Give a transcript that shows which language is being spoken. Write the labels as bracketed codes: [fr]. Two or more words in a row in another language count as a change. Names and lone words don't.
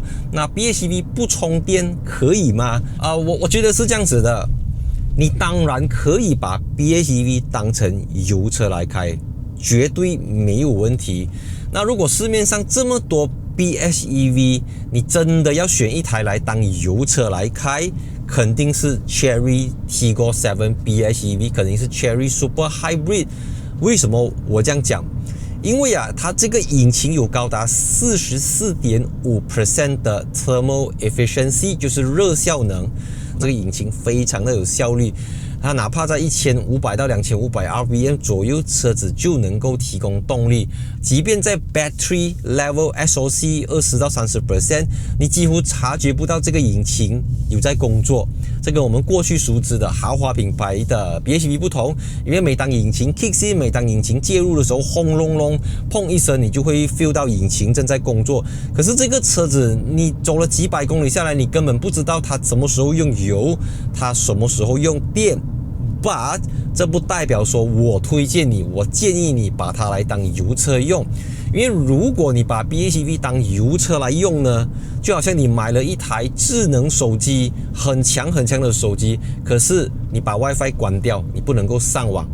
[zh] 那 PHEV 不充電可以嗎？我覺得是這樣子的，你當然可以把 PHEV 當成油車來開，絕對沒有問題。那如果市面上這麼多 PHEV， 你真的要選一台來當油車來開，肯定是 Chery Tigor 7 PHEV， 肯定是 Chery Super Hybrid。為什麼我這樣講？因為它這個引擎有高達 44.5% 的 [en] thermal efficiency， [zh] 就是熱效能。這個引擎非常的有效率，它哪怕在1500到2500 RPM 左右，車子就能夠提供動力。即便在 [en] battery level SOC [zh] 20到30%， 你幾乎察覺不到這個引擎有在工作。這跟我們過去熟知的豪華品牌的 PHEV 不同，因為每當引擎 [en] kick in， [zh] 每當引擎介入的時候，轟隆隆，砰一聲，你就會 feel 到引擎正在工作。可是這個車子，你走了幾百公里下來，你根本不知道它什麼時候用油，它什麼時候用電。 But 這不代表說我推薦你，我建議你把它來當油車用。因為如果你把 PHEV 當油車來用呢，就好像你買了一台智能手機，很強的手機，可是你把 WiFi 關掉，你不能夠上網。